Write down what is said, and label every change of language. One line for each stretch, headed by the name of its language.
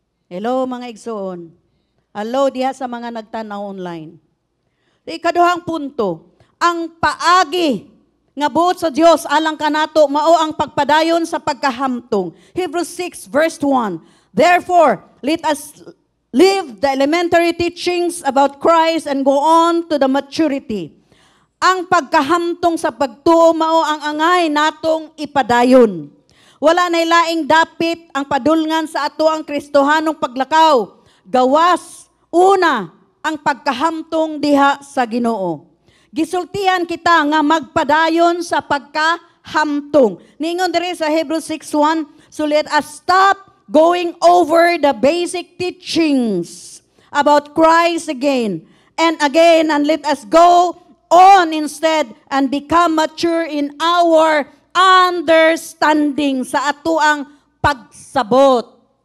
Cebuano: Hello mga igsoon. Hello diha sa mga nagtanaw online. Ikaduhang punto, ang paagi nga buot sa Dios alang kanato mao ang pagpadayon sa pagkahamtong. Hebrews 6 verse 1.
English: Therefore, let us leave the elementary teachings about Christ and go on to the maturity.
Cebuano: Ang pagkahamtong sa pagtuo mao ang angay natong ipadayon. Wala nay laing dapit ang padulngan sa ato ang Kristohanong paglakaw. Gawas, una, ang pagkahamtong diha sa Ginoo. Gisultihan kita nga magpadayon sa pagkahamtong. Ningon diri sa
English: Hebrews 6:1, so let us stop going over the basic teachings about Christ again and again, and let us go on instead and become mature in our understanding
Cebuano: sa atuang pagsabot.